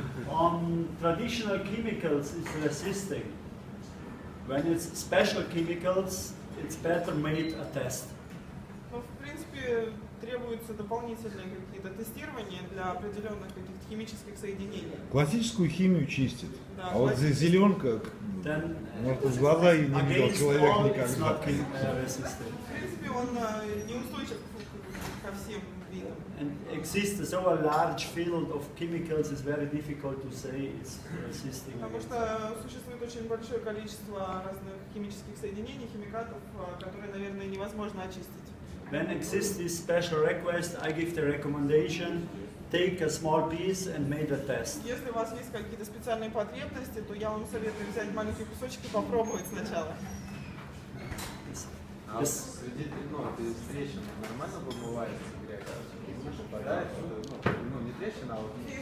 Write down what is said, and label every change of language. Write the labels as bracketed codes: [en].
[en] On traditional chemicals, it's resisting. When it's special chemicals, it's better made a test. [ru] Ну, в принципе, требуются дополнительные какие-то тестирования для определенных каких-то химических соединений. Классическую химию чистит. Да, А вот зеленка, может, в глаза и не видел человек никогда. В принципе, он неустойчив ко всем видам. [en] And exists so a large field of chemicals, it's very difficult to say it's resisting. [ru] Потому что существует очень большое количество разных химических соединений, химикатов, которые, наверное, невозможно очистить. [en] When exists this special request, I give the recommendation, take a small piece and make a test. [ru] Если у вас есть какие-то специальные потребности, то я вам советую взять маленький кусочек и попробовать сначала. А среди трещин нормально вымывается грязь? Попадает, не трещина, а вот...